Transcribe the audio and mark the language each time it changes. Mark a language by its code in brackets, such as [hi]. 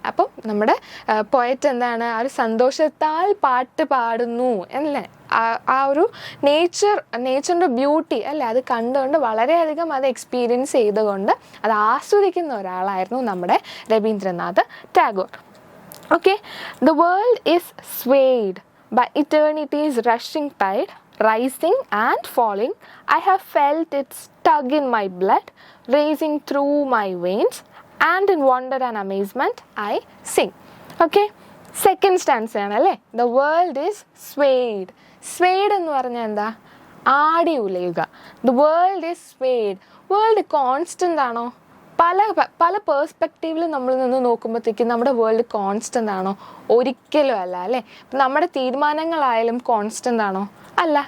[ml] അപ്പം നമ്മുടെ പോയറ്റ് എന്താണ്, ആ ഒരു സന്തോഷത്താൽ പാട്ട് പാടുന്നു അല്ലേ, ആ ഒരു നേച്ചറിൻ്റെ ബ്യൂട്ടി അല്ലേ, അത് കണ്ടുകൊണ്ട് വളരെയധികം അത് എക്സ്പീരിയൻസ് ചെയ്തുകൊണ്ട് അത് ആസ്വദിക്കുന്ന ഒരാളായിരുന്നു നമ്മുടെ Ravindranath Tagore. [en] Okay, the world is swayed by eternity's rushing tide, rising and falling. I have felt its tug in my blood, racing through my veins, and in wonder and amazement I sing. Okay, second stanza [ml] ആണല്ലേ. [en] The world is swayed. [ml] Swayed എന്ന് പറഞ്ഞാൽ എന്താ? ആടി ഉലയുക. [en] The world is swayed. [ml] World constant ആണോ? പല പേഴ്സ്പെക്റ്റീവിൽ നമ്മൾ നിന്ന് നോക്കുമ്പോഴത്തേക്കും നമ്മുടെ വേൾഡ് കോൺസ്റ്റൻ്റ് ആണോ? ഒരിക്കലും അല്ല അല്ലേ. ഇപ്പം നമ്മുടെ തീരുമാനങ്ങളായാലും കോൺസ്റ്റൻ്റ് ആണോ? അല്ല.